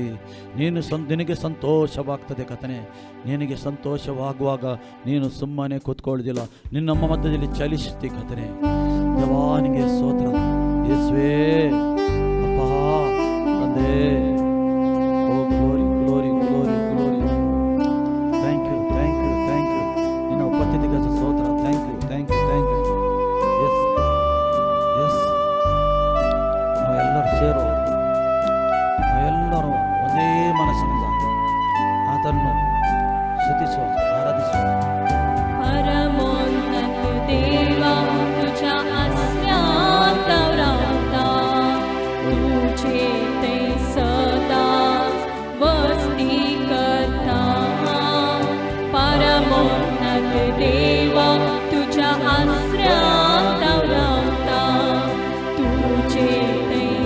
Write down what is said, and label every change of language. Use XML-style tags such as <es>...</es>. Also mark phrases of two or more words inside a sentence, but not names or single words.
<kn>ನಿನಗೆ ಸಂತೋಷವಾಗ್ತದೆ ಕಥನೆ. ನಿನಗೆ ಸಂತೋಷವಾಗುವಾಗ ನೀನು ಸುಮ್ಮನೆ ಕೂತ್ಕೊಳ್ಳೋದಿಲ್ಲ, ನಿನ್ನ ನಮ್ಮ ಮಧ್ಯದಲ್ಲಿ ಚಲಿಸುತ್ತಿ ಕಥನೆ. ದೇವಾನಿಗೆ ಸ್ತೋತ್ರ. ಯೇಸುವೇ, ಅಪ್ಪ, ತಂದೆ, ಓ</kn> <en>glory glory glory glory. thank you thank you thank you.</en> <kn>ನಿನ್ನ ಉಪಸ್ಥಿತಿಗೆ ಸ್ತೋತ್ರ.</kn> <en>thank you thank you thank you. yes yes,</en> <kn>ನಾವೆಲ್ಲರೂ ಸೇರೋ, ನಾವೆಲ್ಲರೂ ಒಂದೇ ಮನಸ್ಸಿನಿಂದ ಆತನ್ನು ಸ್ತುತಿಸುವ, ಆರಾಧಿಸುವ.</kn> <mr>परमोन्नत देवा तुझ्या असण्यात राहता, तुझे ते सदा वस्ती करता. परमोन्नत देवा तुझ्या असण्यात राहता, तुझे ते</mr>